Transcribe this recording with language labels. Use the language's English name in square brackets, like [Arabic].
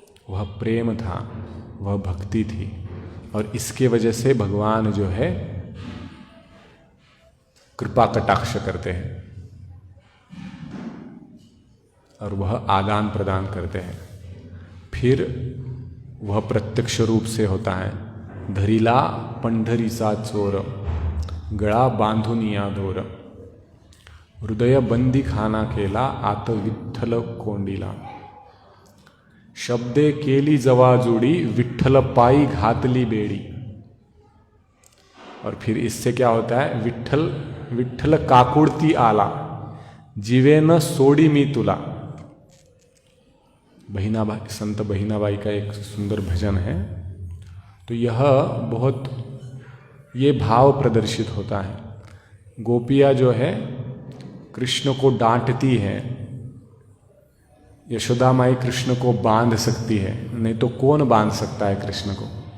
[Hindi] वह प्रेम था, वह भक्ति थी, और इसके वजह से भगवान जो है कृपा कटाक्ष करते हैं और वह आदान प्रदान करते हैं। फिर वह प्रत्यक्ष रूप से होता है। [Marathi] धरिला पंढरीचा चोर, गळा बांधुनिया दोर, हृदय बंदी खाना केला, आत विठ्ठल कोंडीला, शब्दे केली जवा जोडी, विठ्ठल पायी घातली बेडी। [Hindi] और फिर इससे क्या होता है? [Marathi] विठ्ठल विठ्ठल काकुडती आला, जीवे न सोडी मी तुला। [Hindi] बहिनाबाई, संत बहिनाबाई का एक सुंदर भजन है। तो यह बहुत ये भाव प्रदर्शित होता है। गोपियाँ जो है कृष्ण को डांटती है, यशोदा माई कृष्ण को बांध सकती है, नहीं तो कौन बांध सकता है कृष्ण को?